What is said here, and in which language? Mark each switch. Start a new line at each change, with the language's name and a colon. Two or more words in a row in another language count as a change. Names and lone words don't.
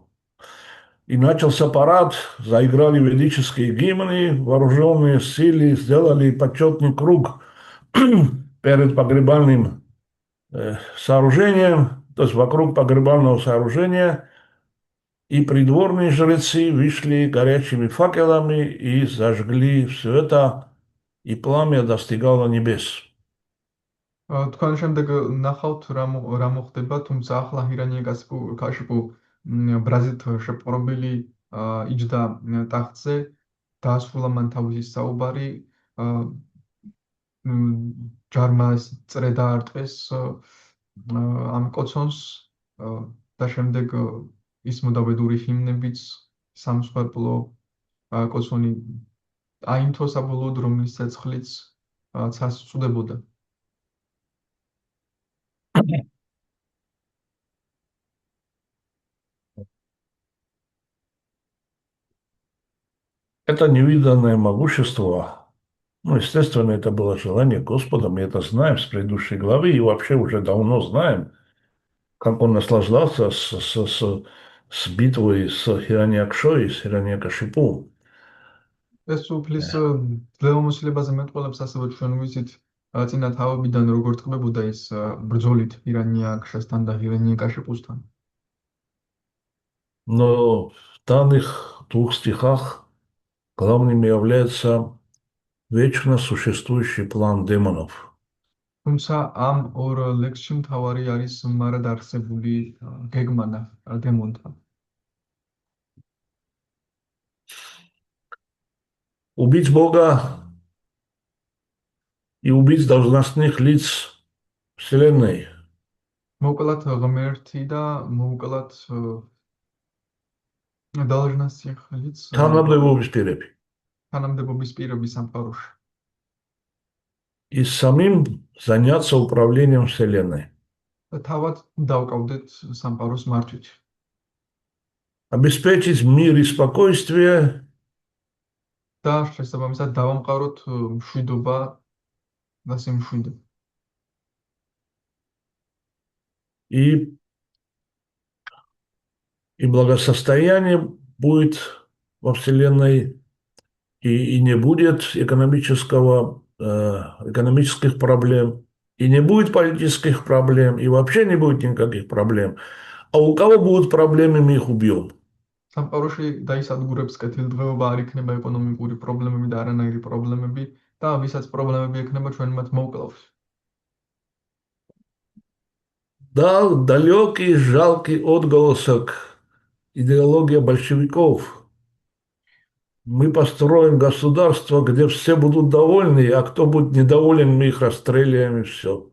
Russian: И начался парад, заиграли ведические гимны, вооруженные силы сделали почетный круг перед погребальным сооружением, то есть вокруг погребального сооружения, и придворные жрецы вышли горячими факелами и зажгли все это, и пламя достигало небес.
Georgian: თქვენ შემდეგ ნახავთ რა მოხდება, თუმცა ახლა კაშიპუ ბრაზით შეპყრობილი იჯდა ტახტზე, დაასრულა მან თავისი საუბარი, ჯარმა წრე დაარტყეს ამ კოცონს და შემდეგ ის მოდაბედური ჰიმნებიც სამსხვერპლო კოცონი აინთო საბოლოოდ, რომლის ცეცხლიც ცას წუდებოდა.
Russian: Это невиданное могущество. Ну, естественно, это было желание Господа, мы это знаем с предыдущей главы и вообще уже давно знаем, как он наслаждался с битвой с Хираниакшой и с Хираниакашипу.
Georgian: ეს უფლის ძლევამოსილებაზე მეტყველებს, ასევე ჩვენ ვიცით წინა თავებიდან როგორ ტყბებოდა ის ბრძოლით ირანია-ქშასთან და ირანია-კაშიპუსთან.
Russian: Но в данных двух стихах главным является вечно существующий план демонов.
Georgian: თუმცა ამ ორ ლექსში მთავარი არის მარად არსებული გეგმანა დემონთა.
Russian: Убить Бога и убить должностных лиц Вселенной.
Georgian: მოკლათ ღმერთი და მოკლათ
Russian: должностных лиц
Georgian: თანამდებობის პირები. თანამდებობის პირები სამყაროში.
Russian: И самим заняться управлением Вселенной.
Georgian: და თავად დავკავდეთ სამყაროს მართვით.
Russian: Обеспечить мир и спокойствие
Georgian: და შესაბამისად დავამყაროთ მშვიდობა და სიმშვიდე.
Russian: и благосостояние будет во Вселенной, и не будет экономических проблем, и не будет политических проблем, и вообще не будет никаких проблем. А у кого будут проблемы, мы их убьем.
Georgian: სამყაროში დაისადგურებს კეთილდღეობა, არ იქნება ეკონომიკური პრობლემები და არანაირი პრობლემები და ვისაც პრობლემები ექნება, ჩვენ მათ მოვკლავთ.
Russian: Да, далекий, жалкий отголосок идеология большевиков. Мы построим государство, где все будут довольны, а кто будет недоволен, мы их расстреляем и все.